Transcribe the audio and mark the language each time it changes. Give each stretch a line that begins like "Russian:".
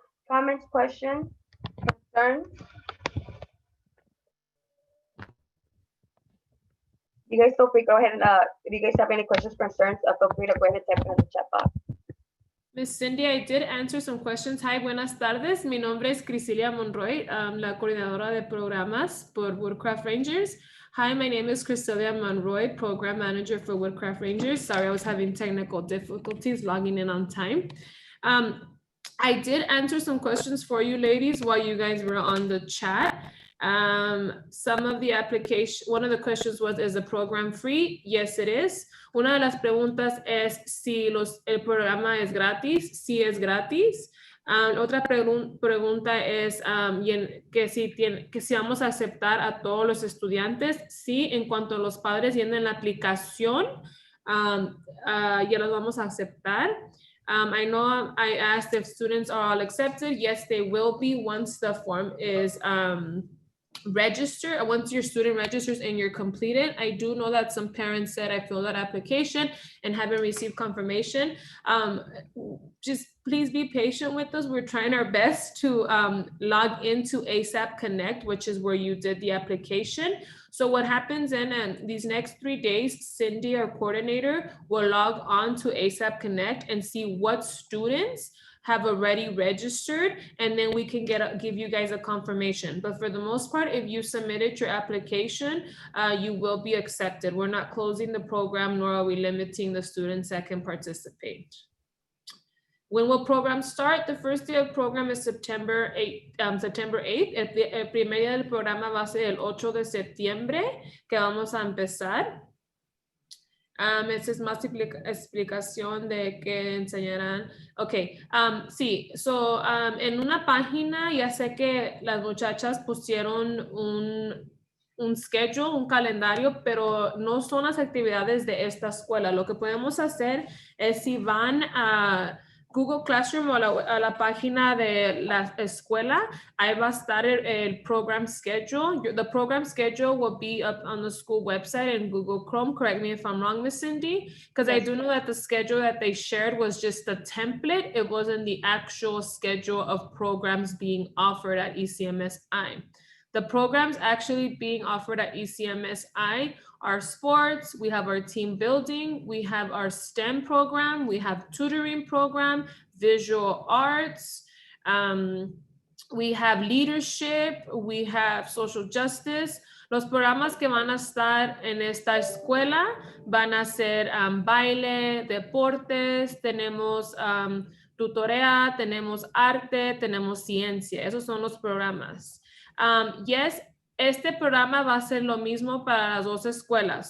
English: Comments, questions, concerns? You guys feel free, go ahead and if you guys have any questions, concerns, feel free to go ahead and type it in the chat box. Miss Cindy, I did answer some questions. Hi,
Spanish: buenas tardes. Mi nombre es Crisilia Monroy, la coordinadora de programas por Woodcraft Rangers.
English: Hi, my name is Crisilia Monroy, program manager for Woodcraft Rangers. Sorry, I was having technical difficulties logging in on time. I did answer some questions for you ladies while you guys were on the chat. Some of the one of the questions was, is the program free? Yes, it is.
Spanish: Una de las preguntas es si el programa es gratis. Sí, es gratis. Otra pregunta es que si vamos a aceptar a todos los estudiantes. Sí, en cuanto los padres llenen la aplicación, ya los vamos a aceptar.
English: I know I asked if students are all accepted. Yes, they will be once the form is register. Once your student registers and you're completed. I do know that some parents said I filled that application and haven't received confirmation. Just please be patient with us. We're trying our best to log into ASAP Connect, which is where you did the application. So what happens in these next 3 days, Cindy, our coordinator, will log on to ASAP Connect and see what students have already registered, and then we can give you guys a confirmation. But for the most part, if you submitted your application, you will be accepted. We're not closing the program, nor are we limiting the students that can participate. When will program start? The first day of program is September 8th.
Spanish: El primer día del programa va a ser el 8 de septiembre, que vamos a empezar. Esa es más explicación de que enseñarán. Ok, sí, so en una página ya sé que las muchachas pusieron un schedule, un calendario, pero no son las actividades de esta escuela. Lo que podemos hacer es si van a Google Classroom o a la página de la escuela, ahí va a estar el
English: program schedule. The program schedule will be up on the school website in Google Chrome. Correct me if I'm wrong, Miss Cindy, because yes. I do know that the schedule that they shared was just a template. It wasn't the actual schedule of programs being offered at ECMSI. The programs actually being offered at ECMSI are sports, we have our team building, we have our STEM program, we have tutoring program, visual arts, we have leadership, we have social justice.
Spanish: Los programas que van a estar en esta escuela van a ser baile, deportes, tenemos tutorea, tenemos arte, tenemos ciencia. Esos son los programas.
English: Yes,
Spanish: este programa va a ser lo mismo para las dos escuelas.